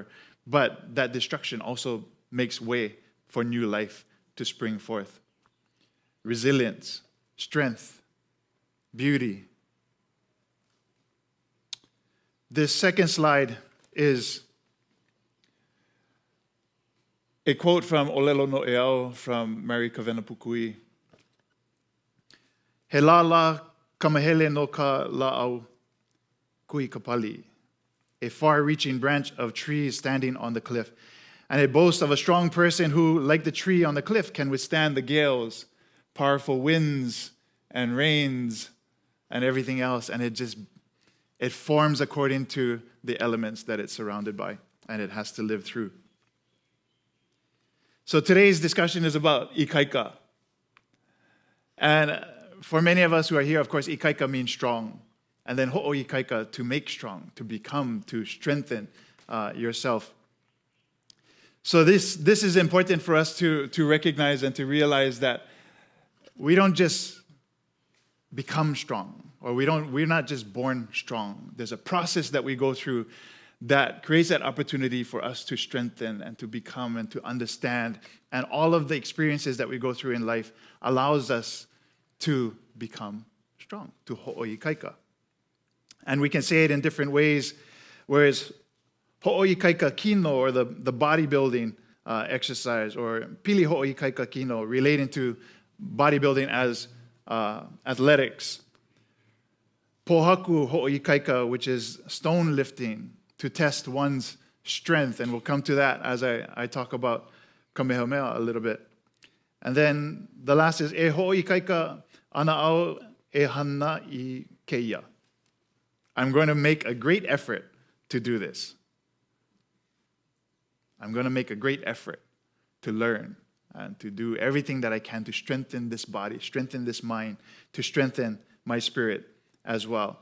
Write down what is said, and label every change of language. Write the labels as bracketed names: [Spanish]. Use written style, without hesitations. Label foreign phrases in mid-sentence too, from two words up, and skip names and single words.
[English] But that destruction also makes way for new life to spring forth. Resilience, strength, beauty. This second slide is a quote from ʻŌlelo Noeau from Mary Kavenapukui. [Hawaiian] He lālā kamahele no ka lāʻau kui ka pali, [English] a far-reaching branch of trees standing on the cliff. And it boasts of a strong person who, like the tree on the cliff, can withstand the gales, powerful winds and rains and everything else. And it forms according to the elements that it's surrounded by, and it has to live through. So today's discussion is about ʻikaika. And for many of us who are here, of course, ʻikaika means strong. And then hoʻoikaika, to make strong, to become, to strengthen yourself. So this is important for us to recognize and to realize that we don't just become strong, or we're not just born strong. There's a process that we go through that creates that opportunity for us to strengthen and to become and to understand. And all of the experiences that we go through in life allows us to become strong, to hoʻoikaika. And we can say it in different ways, whereas [Hawaiian] Hoʻoikaika Kino, [English] or the bodybuilding exercise, or [Hawaiian] pili Hoʻoikaika Kino, [English] relating to bodybuilding as athletics. [Hawaiian] Pohaku Hoʻoikaika, [English] which is stone lifting, to test one's strength, and we'll come to that as I talk about Kamehameha a little bit. And then the last is [Hawaiian] E Hoʻoikaika Anaʻau E Hana I Keia. [English] I'm going to make a great effort to do this. I'm going to make a great effort to learn and to do everything that I can to strengthen this body, strengthen this mind, to strengthen my spirit as well.